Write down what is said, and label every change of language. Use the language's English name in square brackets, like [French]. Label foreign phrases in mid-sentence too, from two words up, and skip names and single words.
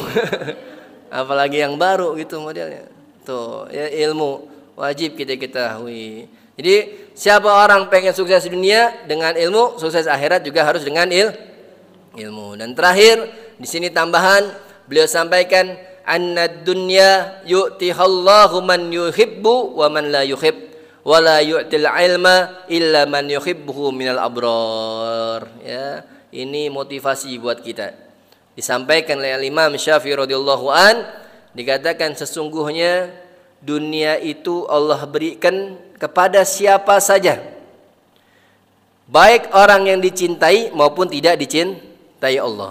[Indonesian] Apalagi yang baru gitu modelnya. Tuh, ya, ilmu wajib kita ketahui. Jadi siapa orang pengen sukses di dunia dengan ilmu, sukses akhirat juga harus dengan ilmu. Dan terakhir di sini tambahan beliau sampaikan, [Arabic] إن الدنيا يعطيها الله من يحب ومن لا يحب. ولا يعطي العلم إلا من يحبه من الأبرار. [Indonesian] Ya, ini motivasi buat kita. Disampaikan oleh Imam Syafi'i [Arabic] رضي الله عن, [Indonesian] dikatakan sesungguhnya dunia itu Allah berikan kepada siapa saja, baik orang yang dicintai maupun tidak dicintai Allah.